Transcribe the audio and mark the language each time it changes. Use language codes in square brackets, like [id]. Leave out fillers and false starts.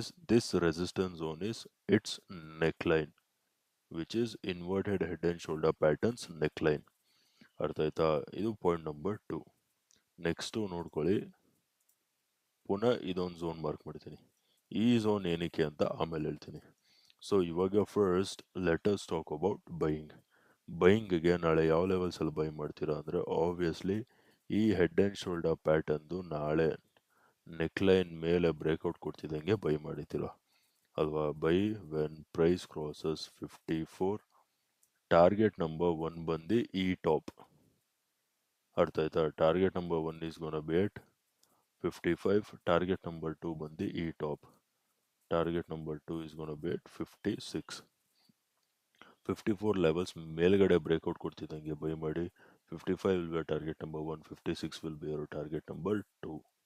[en] This resistance zone is its neckline, which is inverted head and shoulder patterns neckline. [kn] ಅರ್ಥ ಆಯ್ತಾ? ಇದು point number 2. Next ನೋಡ್ಕೊಳ್ಳಿ, ಪುನಃ ಇದೊಂದು ಝೋನ್ ಮಾರ್ಕ್ ಮಾಡ್ತೀನಿ. ಈ ಝೋನ್ ಏನಕ್ಕೆ ಅಂತ ಆಮೇಲೆ ಹೇಳ್ತೀನಿ. ಸೊ ಇವಾಗ first [en] Let us talk about buying. [kn] ಬೈಯಿಂಗ್ಗೆ ನಾಳೆ ಯಾವ ಲೆವೆಲ್ಸಲ್ಲಿ ಬೈ ಮಾಡ್ತೀರಾ ಅಂದರೆ, ಆಬ್ವಿಯಸ್ಲಿ ಈ ಹೆಡ್ ಆ್ಯಂಡ್ ಶೋಲ್ಡರ್ ಪ್ಯಾಟರ್ನ್ದು ನಾಳೆ ನೆಕ್ಲೈನ್ ಮೇಲೆ ಬ್ರೇಕ್ಔಟ್ ಕೊಡ್ತಿದ್ದಂಗೆ ಬೈ ಮಾಡಿದ್ದೀರಾ ಅಲ್ವಾ? [en] Buy when price crosses 54. Target number 1 [kn] ಬಂದು ಈ [en] Top. [kn] ಅರ್ಥ ಆಯ್ತಾ? [en] Target number 1 is gonna be at 55. Target number 2 [kn] ಬಂದು ಈ [en] Top. Target number 2 is going to be at 56. [kn] 54 levels ಮೇಲ್ಗಡೆ ಬ್ರೇಕ್ಔಟ್ ಕೊಡ್ತಿದ್ದಂಗೆ ಬೈ ಮಾಡಿ. [en] 55 will be target number 1, 56 will be your target number 2.